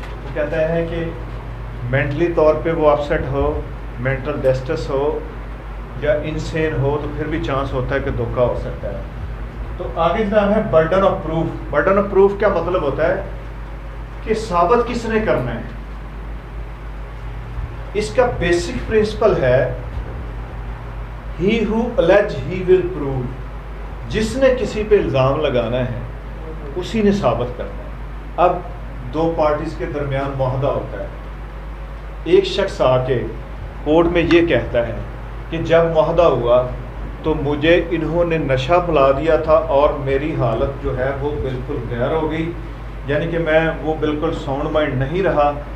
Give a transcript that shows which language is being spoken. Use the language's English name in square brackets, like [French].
[Urdu] وہ کہتا ہے کہ مینٹلی طور پہ وہ اپسیٹ ہو، مینٹل ڈسٹرس ہو یا انسین ہو تو پھر بھی چانس ہوتا ہے کہ دھوکہ ہو سکتا ہے. تو آگے جناب ہے burden of proof. Burden of proof کیا مطلب ہوتا ہے؟ کہ ثابت کس نے کرنا ہے. اس کا بیسک پرنسپل ہے [English] He who allege he will prove. [Urdu] جس نے کسی پہ الزام لگانا ہے اسی نے ثابت کرنا ہے. اب دو پارٹیز کے درمیان معاہدہ ہوتا ہے. ایک شخص آ کے کورٹ میں یہ کہتا ہے کہ جب معاہدہ ہوا تو مجھے انہوں نے نشہ پلا دیا تھا اور میری حالت جو ہے وہ بالکل غیر ہو گئی، یعنی کہ میں وہ بالکل ساؤنڈ مائنڈ نہیں رہا.